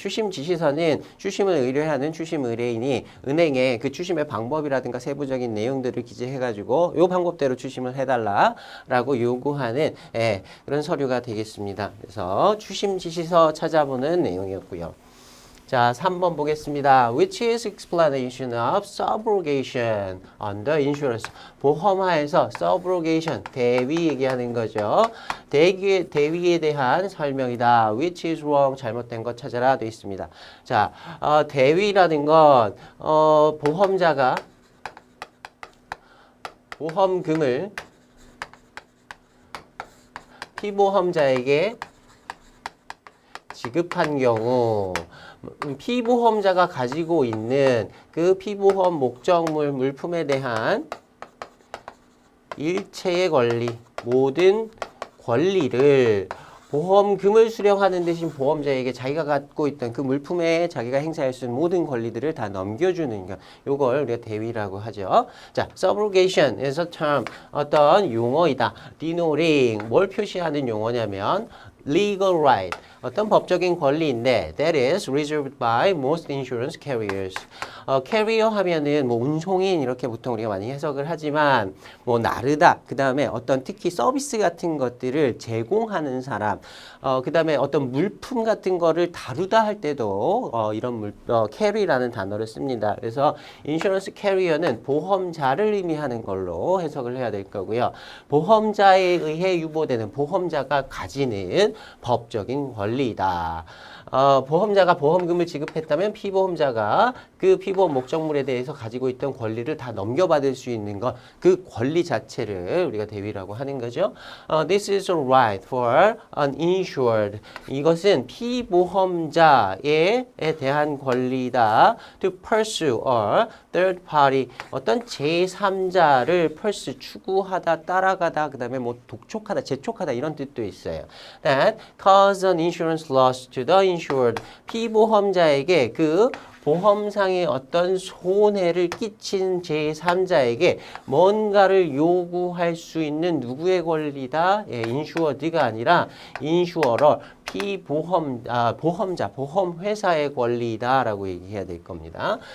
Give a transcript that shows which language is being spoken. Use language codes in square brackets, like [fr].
[ko] 추심 지시서는 추심을 의뢰하는 추심 의뢰인이 은행에 그 추심의 방법이라든가 세부적인 내용들을 기재해가지고 요 방법대로 추심을 해달라라고 요구하는 그런 서류가 되겠습니다. 그래서 추심 지시서 찾아보는 내용이었고요. 자, 3번 보겠습니다. [en] Which is explanation of subrogation under insurance. [ko] 보험화에서 subrogation, 대위 얘기하는 거죠. 대위에 대한 설명이다. [en] Which is wrong, [ko] 잘못된 것 찾아라 돼 있습니다. 자, 대위라는 건 보험자가 보험금을 피보험자에게 지급한 경우 피보험자가 가지고 있는 그 피보험 목적물 물품에 대한 일체의 권리, 모든 권리를 보험금을 수령하는 대신 보험자에게 자기가 갖고 있던 그 물품에 자기가 행사할 수 있는 모든 권리들을 다 넘겨주는 것. 요걸 우리가 대위라고 하죠. 자, subrogation에서 term 어떤 용어이다. [en] denoting [ko] 뭘 표시하는 용어냐면 [en] legal right [ko] 어떤 법적인 권리인데 [en] that is reserved by most insurance carriers. [ko] 캐리어 하면은 뭐 운송인 이렇게 보통 우리가 많이 해석을 하지만 뭐 나르다 그 다음에 어떤 특히 서비스 같은 것들을 제공하는 사람 그 다음에 어떤 물품 같은 거를 다루다 할 때도 이런 캐리라는 단어를 씁니다. 그래서 인슈런스 캐리어는 보험자를 의미하는 걸로 해석을 해야 될 거고요. 보험자에 의해 유보되는 보험자가 가지는 법적인 권리이다. 보험자가 보험금을 지급했다면 피보험자가 그 피보험 목적물에 대해서 가지고 있던 권리를 다 넘겨받을 수 있는 것, 그 권리 자체를 우리가 대위라고 하는 거죠. [en] This is a right for an insured. [ko] 이것은 피보험자에 대한 권리다. [en] To pursue or third party. [ko] 어떤 제3자를 pursue, 추구하다, 따라가다, 그 다음에 뭐 독촉하다, 재촉하다 이런 뜻도 있어요. [en] That cause an insurance loss to the insured. [ko] 피보험자에게 그 보험상의 어떤 손해를 끼친 제3자에게 뭔가를 요구할 수 있는 누구의 권리다? 인슈어드가 아니라 인슈어러, 보험자, 보험회사의 권리다라고 얘기해야 될 겁니다.